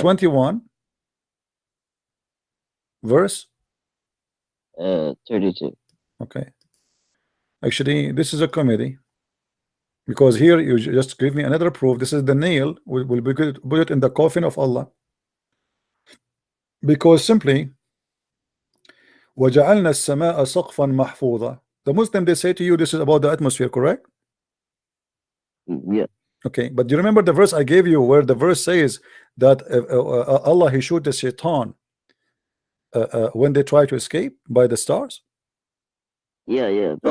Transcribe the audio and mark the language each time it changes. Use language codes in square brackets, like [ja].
[en] 21, verse. 32. Okay. Actually, this is a comedy because here you just give me another proof. This is the nail. Will be good. Put it in the coffin of Allah. Because simply, [ar] وَجَعَلْنَا السَّمَاءَ سَقْفًا مَحْفُوظًا. [en] The Muslim, they say to you, this is about the atmosphere, correct? Yeah, Okay, but do you remember the verse I gave you where the verse says that Allah, he shoot the shaitan when they try to escape by the stars? yeah, but